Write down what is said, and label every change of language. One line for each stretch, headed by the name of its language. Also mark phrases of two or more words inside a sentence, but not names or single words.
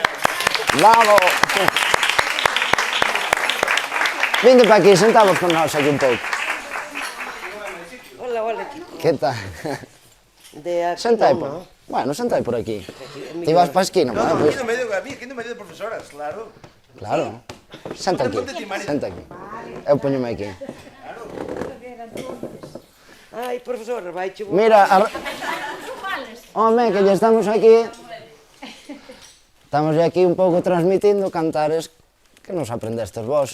Galician: Vamos. Vinde para aquí, sentamos con nós aquí un pouco.
Spanish: Hola, hola, chico. ¿Qué tal?
Galician: De aquí Sentai no, por... ¿no? Bueno, sentai por aquí. Ti vas para a esquina, No, bueno, aquí pues... no medio, aquí no medio de profesoras, claro. Claro. Senta aquí, Ponte ti, Marina. senta aquí. Eu poñome aquí. Ai, profesor, vai che... Mira, home, que ya estamos aquí. Estamos aquí un pouco transmitindo cantares que nos aprendestes vos.